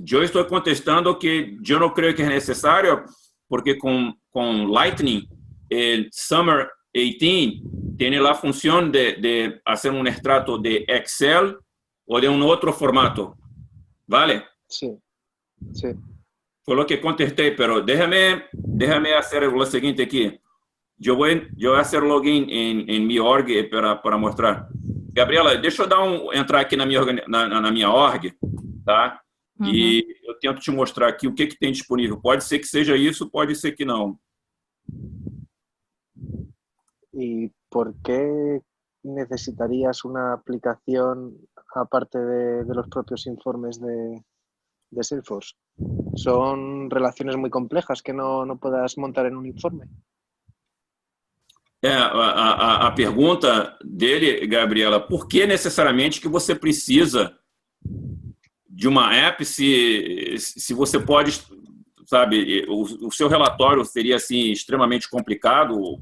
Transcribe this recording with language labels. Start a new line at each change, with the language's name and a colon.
Spanish: Yo estoy contestando que yo no creo que es necesario, porque con Lightning, el Summer 18 tiene la función de hacer un extracto de Excel o de un otro formato. ¿Vale? Sí, sí. Fue lo que contesté, pero déjame hacer lo siguiente aquí. Yo voy a hacer login en mi org para mostrar.
Portuguese: Gabriela, deixa eu entrar aqui na minha org, tá? Uhum. E eu tento te mostrar aqui o que tem disponível. Pode ser que seja isso, pode ser que não.
Spanish: ¿Y por qué necesitarías una aplicación aparte de los propios informes de Salesforce? ¿Son relaciones muy complejas que no puedas montar en un informe?
Portuguese: A pergunta dele, Gabriela, por que necessariamente que você precisa de uma app se você pode, sabe, o seu relatório seria assim extremamente complicado?